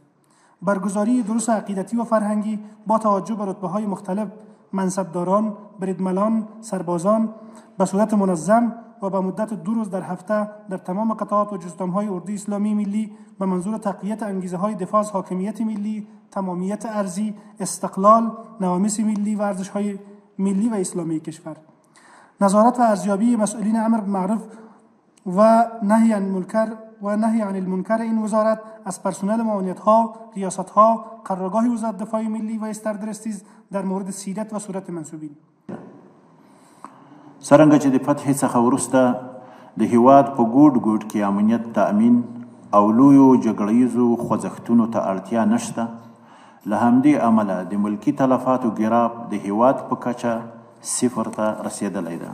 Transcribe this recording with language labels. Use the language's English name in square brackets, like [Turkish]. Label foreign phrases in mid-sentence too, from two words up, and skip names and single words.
[Persian] برگزاری دروس عقیدتی و فرهنگی با توجه به رتبه‌های مختلف منصبداران، بریدملان، سربازان به صورت منظم و به مدت 2 روز در هفته در تمام قطعات و جستم‌های اردوی اسلامی ملی به منظور تقویت انگیزه‌های دفاع از حاکمیت ملی، تمامیت ارضی، استقلال، نوامیس ملی و ارزش‌های ملی و اسلامی کشور. نظارت و ارزیابی مسئولین امر بالمعروف و نهی عن المنکر این وزارت از پرسنل معاونیت‌ها، ریاست‌ها، قرارگاه وزارت دفاع ملی و استردرستیز در مورد سیرت و صورت منسوبین. [Pashto] څرنګه چې د فتح څخه وروسته د هیواد په ګوټ ګوټ کې امنیت تأمین او لویو جګړیزو خوځښتونو ته اړتیا نشته، له همدې امله د ملکي تلفاتو ګراف د هیواد په کچه 0 ته رسیدلی ده.